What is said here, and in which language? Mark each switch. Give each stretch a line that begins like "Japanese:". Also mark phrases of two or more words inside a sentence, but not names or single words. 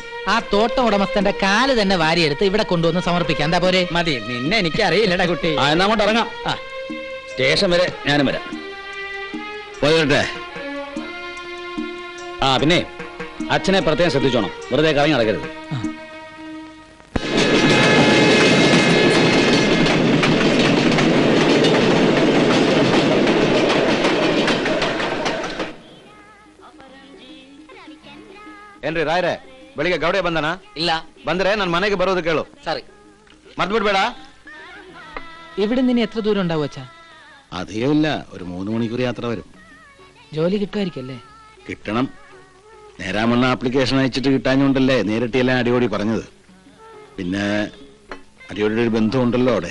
Malayalam: ആ തോട്ടം ഉടമസ്ഥന്റെ കാല് തന്നെ വാരിയെടുത്ത് ഇവിടെ കൊണ്ടുവന്ന് സമർപ്പിക്കാം. എന്താ പോരെ? മതി. നിന്നെ എനിക്ക് അറിയില്ലടാ കുട്ടി. എന്നാ അങ്ങോട്ട് ഇറങ്ങാം. സ്റ്റേഷൻ വരെ ഞാനും വരാം. പോയിട്ടെ. പിന്നെ അച്ഛനെ പ്രത്യേകം ശ്രദ്ധിച്ചോണം. വെറുതെ കറങ്ങി നടക്കരുത്.
Kannada: ಏನ್ರಿ ರಾಯ್ರೆ, ಬೆಳಿಗ್ಗೆ ಗೌಡೆ ಬಂದನ? ಇಲ್ಲ. ಬಂದ್ರೆ ನನ್ನ ಮನೆಗೆ ಬರೋದು ಕೇಳು.
Malayalam: സോറി. മറന്നുവിടಬೇಡ. ഇവിടെ നിന്ന് എത്ര ദൂരം ഉണ്ടാവും അച്ഛാ? അധികമില്ല, ഒരു 3 മണിക്കൂർ യാത്ര വരും. ജോലി കിട്ടുമായിരിക്കല്ലേ? കിട്ടണം. നേരാമണ്ണ ആപ്ലിക്കേഷൻ അയച്ചിട്ട് കിട്ടാഞ്ഞോണ്ടല്ലേ നേരിട്ടെല്ലാം അടിയോടി പറഞ്ഞത്. പിന്നെ അടിയോടിയുടെ ഒരു ബന്ധമുണ്ടല്ലോ അവിടെ.